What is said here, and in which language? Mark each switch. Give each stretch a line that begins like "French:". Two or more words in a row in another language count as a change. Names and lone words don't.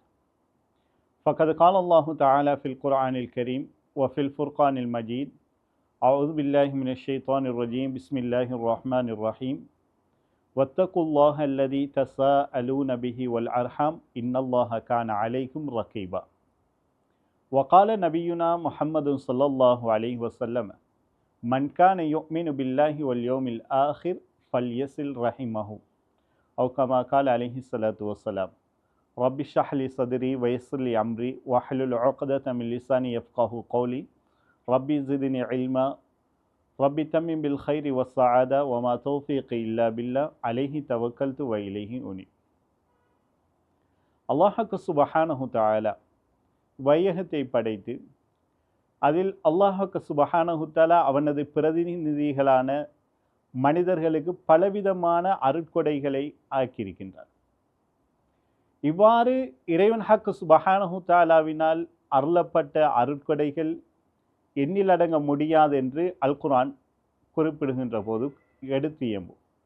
Arabic: فقد قال الله تعالى في القرآن الكريم وفي الفرقان المجيد. أعوذ بالله من الشيطان الرجيم بسم الله الرحمن الرحيم. واتقوا الله الذي تساءلون به والأرحام إن الله كان عليكم رقيبا. وقال نبينا محمد صلى الله عليه وسلم من كان يؤمن بالله واليوم الآخر فليصل رحمه أو كما قال عليه الصلاة والسلام. رب اشرح لي صدري ويسر لي أمري واحلل عقدة من لساني يفقهوا قولي ربي زدني علما ربي تمم بالخير والسعادة وما توفيقي إلا بالله عليه توكلت وإليه أنيب. الله سبحانه وتعالى
Tamil: வையகத்தை படைத்து அதில்
Arabic: الله سبحانه تعالى
Tamil: அவனது பிரதிநிதிகளான மனிதர்களுக்கு பலவிதமான அருட்கொடைகளை ஆக்கியிருக்கின்றார். இவ்வாறு இறைவன்
Arabic: سبحانه تعالى
Tamil: அருளப்பட்ட அருட்கொடைகள் எண்ணிலடங்க முடியாது என்று அல் குர்ஆன் குறிப்பிடுகின்ற போது எடுத்து இயம்பும்.